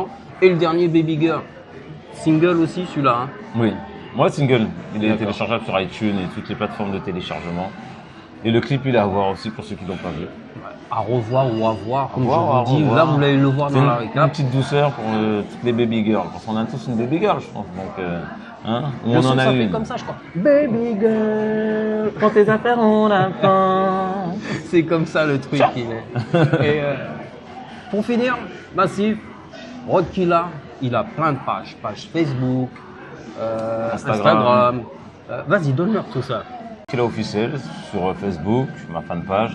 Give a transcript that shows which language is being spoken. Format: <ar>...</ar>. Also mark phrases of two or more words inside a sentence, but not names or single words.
<fr>Et le dernier, Baby Girl. Single aussi, celui-là. Hein. Oui, moi single. Il est D'accord. téléchargeable sur iTunes et toutes les plateformes de téléchargement. Et le clip, il est à voir aussi pour ceux qui l'ont pas vu. À revoir ou à voir, comme À je vous dis. revoir. Là, vous allez le voir C'est dans la une récap. petite douceur pour toutes les</fr> <en>baby girls.</en> <fr>Parce qu'on a tous une</fr> <en>baby girl,</en> <fr>je pense. Donc, hein, ou Le on son, en a ça fait une. comme ça, je crois.</fr> <en>Baby girl,</en> <fr>prends tes affaires, on attend. C'est comme ça le truc qu'il est. Et pour finir, Massive, Rod Killa, il a plein de pages. Page Facebook, Instagram. Vas-y, donne-leur tout ça. Killa officiel sur Facebook, ma fanpage.</fr>